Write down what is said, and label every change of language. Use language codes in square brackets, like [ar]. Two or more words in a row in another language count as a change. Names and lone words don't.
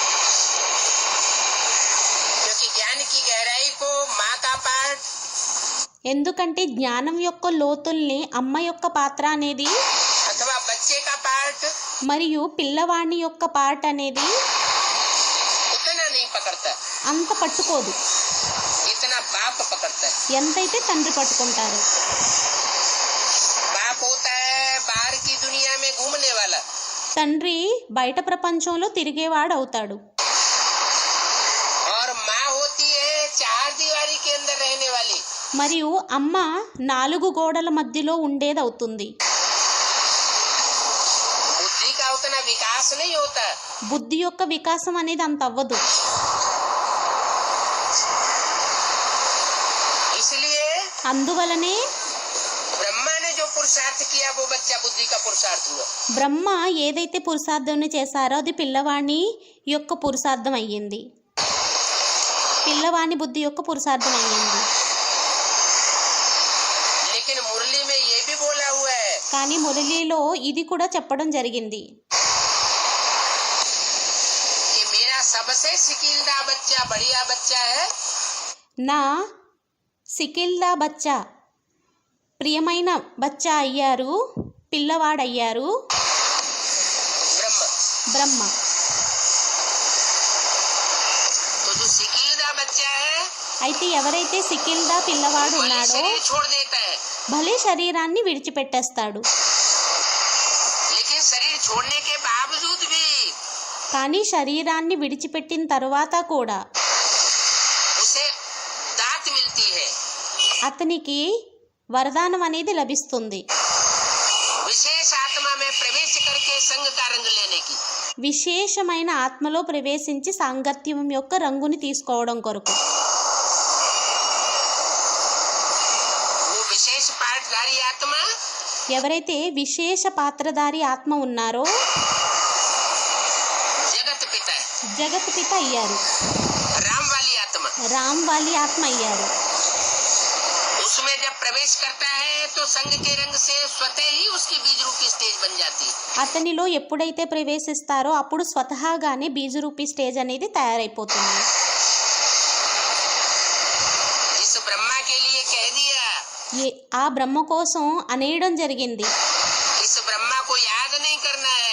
[hi] क्योंकि ज्ञान की गहराई को माँ का पार्ट [te] ఎందుకంటే జ్ఞానం యొక్క లోతుల్ని అమ్మ యొక్క పాత్ర అనేది [hi] अथवा बच्चे का पार्ट [te] మరియు పిల్లవాడి యొక్క పార్ట్ అనేది [hi] उतना नहीं पकड़ता [te] అంత పట్టుకోదు [hi] जितना बाप पकड़ता है। [te] ఎంతైతే తండ్రి పట్టుకుంటారు. [hi] बाप होता है बाहर की दुनिया में घूमने वाला, [te] తండ్రి బయట ప్రపంచంలో తిరిగేవాడు అవుతాడు. [hi] और माँ होती है चार दीवारी के अंदर रहने वाली। [te] మరియు అమ్మ 4 గోడల మధ్యలో ఉండేదవుతుంది. [hi] बुद्धि का उतना विकास नहीं होता। [te] బుద్ధి యొక్క వికాసం అనేది అంత అవ్వదు. [hi] इसलिए [te] అందువలనే [hi] ब्रह्मा ने जो पुरुषार्थ किया वो बच्चा बुद्धि का पुरुषार्थ हुआ। [te] బ్రహ్మ ఏదైతే పురుషార్థం చేశారో అది పిల్లవాని యొక్క పురుషార్థం అయ్యింది. పిల్లవాని బుద్ధి యొక్క పురుషార్థం అయ్యింది. [hi] लेकिन मुरली में ये भी बोला हुआ है [te] కానీ మురళిలో ఇది కూడా చెప్పడం జరిగింది. [hi] कि मेरा सबसे सिकीलदा बच्चा बढ़िया बच्चा है। [te] నా [hi] सिकीलदा बच्चा [te] ప్రియమైన బచ్చా అయ్యారు, పిల్లవాడయ్యారు [hi] ब्रह्म। [te] బ్రహ్మ. [hi] तो जो सिकीलदा बच्चा है [te] అయితే ఎవరైతే సికిల్దా పిల్లవాడు [hi] वो [te] ఉన్నాడో [hi] शरीर छोड़ देता है, [te] భలే శరీరాన్ని విడిచిపెట్టేస్తాడు. [hi] लेकिन शरीर छोड़ने के बावजूद भी [te] కానీ శరీరాన్ని విడిచిపెట్టిన తరువాత కూడా [hi] उसे दात मिलती है, [te] అతనికి వరదానం అనేది లభిస్తుంది. [hi] विशेष आत्मा में प्रवेश करके संग का रंग लेने की। [te] విశేషమైన ఆత్మలో ప్రవేశించి సాంగత్యం యొక్క రంగుని తీసుకోవడం కొరకు. [hi] वो विशेष पाठधारी आत्मा [te] ఎవరైతే విశేష పాత్రధారి ఆత్మ ఉన్నారో [hi] जगत पिता है, [te] జగత్ పిత అయ్యారు, [hi] राम वाली आत्मा। [te] రామ్ వాలి ఆత్మ అయ్యారు. [hi] उसमें जब प्रवेश करता है तो संग के रंग से स्वतः ही उसकी बीज रूपी स्टेज बन जाती है। [te] అతనిలో ఎప్పుడైతే ప్రవేశిస్తారో అప్పుడు స్వతహాగానే బీజరూపీ స్టేజ్ అనేది తయారైపోతుంది. [hi] इस ब्रह्मा के लिए कह दिया, [te] ఆ బ్రహ్మ కోసం అనేయడం జరిగింది. [hi] इस ब्रह्मा को याद नहीं करना है।